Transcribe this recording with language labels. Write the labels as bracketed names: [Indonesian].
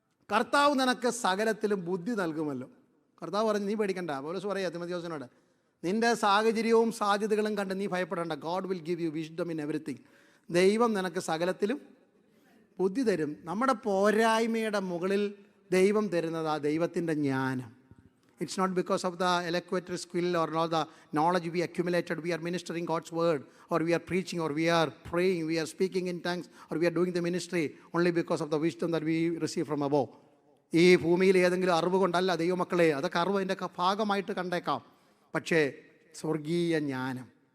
[Malayalam] കർത്താവ് നിനക്ക് സകലത്തിലും ബുദ്ധി നൽകുമല്ലോ. കർത്താവ് പറഞ്ഞു, നീ പേടിക്കണ്ട. പൗലോസ് പറയാ തിമോത്തിയോസിനോട്, നിൻ്റെ സാഹചര്യവും സാധ്യതകളും കണ്ട് നീ ഭയപ്പെടേണ്ട. [English] God will give you wisdom in everything. [Malayalam] ദൈവം നിനക്ക് സകലത്തിലും ബുദ്ധി തരും. നമ്മുടെ പോരായ്മയുടെ മുകളിൽ ദൈവം തരുന്നത് ആ ദൈവത്തിൻ്റെ ജ്ഞാനം. [English] It's not because of the eloquent skill or not the knowledge we accumulated. We are ministering God's word, or we are preaching, or we are praying, we are speaking in tongues, or we are doing the ministry only because of the wisdom that we receive from above. [Malayalam] ഈ ഭൂമിയിൽ ഏതെങ്കിലും അറിവ് കൊണ്ടല്ല ദൈവമക്കളെ. അതൊക്കെ അറിവിൻ്റെ ഭാഗമായിട്ട് കണ്ടേക്കാം. പക്ഷേ സ്വർഗീയ ജ്ഞാനം